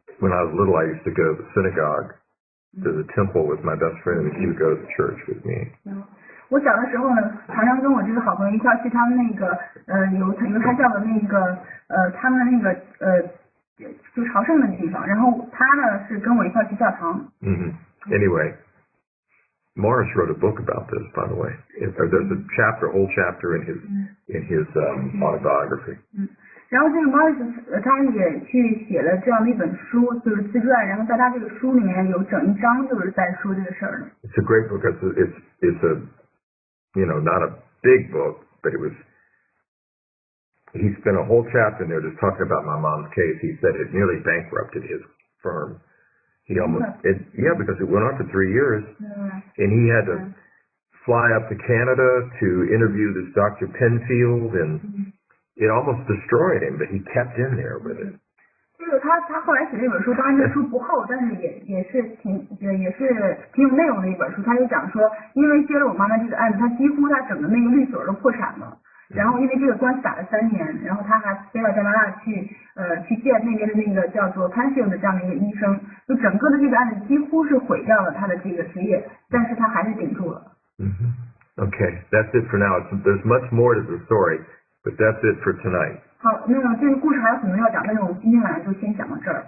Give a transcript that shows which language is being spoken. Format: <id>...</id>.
<en>When I was little, I used to go to the synagogue, to the temple with my best friend, and he would go to church with me.</en> <zh>我小的时候呢，常常跟我这个好朋友一块去他们那个犹太教的那个他们那个就朝圣的地方，然後他呢是跟我一块去教堂。</zh> <en>Anyway, Morris wrote a book about this, by the way. There's a whole chapter in his autobiography.</en> <zh>然后这个 Morris 他也去写了这样的一本书，就是自传，然后在他这个书里面有整一章就是在说这个事儿的。</zh> <en>It's a great book. It's a not a big book, but he spent a whole chapter in there just talking about my mom's case. He said it nearly bankrupted his firm. Because it went on for 3 years, and he had to fly up to Canada to interview this Dr. Penfield, and it almost destroyed him, but he kept in there with it.</en> <zh>这个他后来写这本书，当然这书不厚，但是也是挺有内容的一本书。他就讲说，因为接了我妈妈这个案子，他几乎他整个那个律所都破产了。然后因为这个官司打了3年，然后他还飞到加拿大去见那边的那个叫做 Penfield 的这样的一个医生，就整个的这个案子几乎是毁掉了他的这个职业，但是他还是顶住了。</zh> <en>Okay, that's it for now. There's much more to the story, but that's it for tonight.</en> <zh>好，那么这个故事还有很多要讲，但是我们今天晚上就先讲到这儿。</zh>